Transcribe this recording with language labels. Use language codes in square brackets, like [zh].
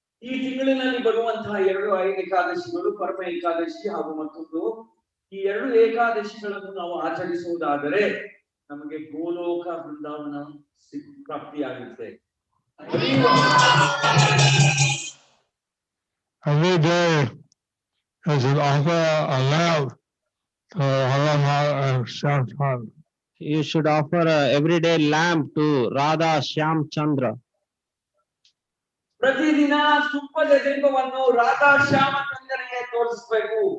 [kn] ಈ ತಿಂಗಳಿನಲ್ಲಿ ಬರುವಂತಹ 2 ಏಕಾದಶಿಗಳು ಪರಮ ಏಕಾದಶಿ ಹಾಗೂ ಮತ್ತೊಂದು, ಈ 2 ಏಕಾದಶಿಗಳನ್ನು ನಾವು ಆಚರಿಸುವುದಾದರೆ ನಮಗೆ ಗೋಲೋಕ ವೃಂದಾವನ ಪ್ರಾಪ್ತಿಯಾಗುತ್ತೆ. [en] Every day you should offer a lamp to Radha and Shyam Chandra. You should offer a everyday lamp to Radha Shyam Chandra. [kn] ಪ್ರತಿದಿನ ತುಪ್ಪದ ದೀಪವನ್ನು ರಾಧಾ ಶ್ಯಾಮಚಂದ್ರನಿಗೆ ತೋರಿಸಬೇಕು.